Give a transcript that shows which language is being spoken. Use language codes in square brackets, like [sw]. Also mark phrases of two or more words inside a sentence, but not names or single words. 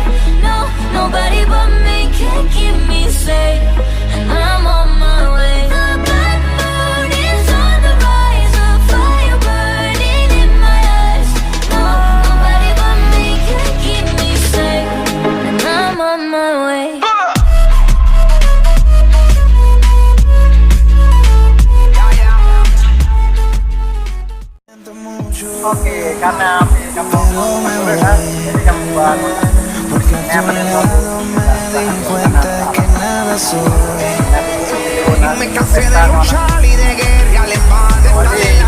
[en] No, nobody but me can keep me safe, and I'm on my way. The blood moon is on the rise, a fire burning in my eyes. No, nobody but me can keep me safe, and I'm on my way. [id] Oke, karena kamu benar, jadi kamu buat [es] Porque a tu lado me di cuenta que nada soy. y Me cansé de luchar y de guerra al embate.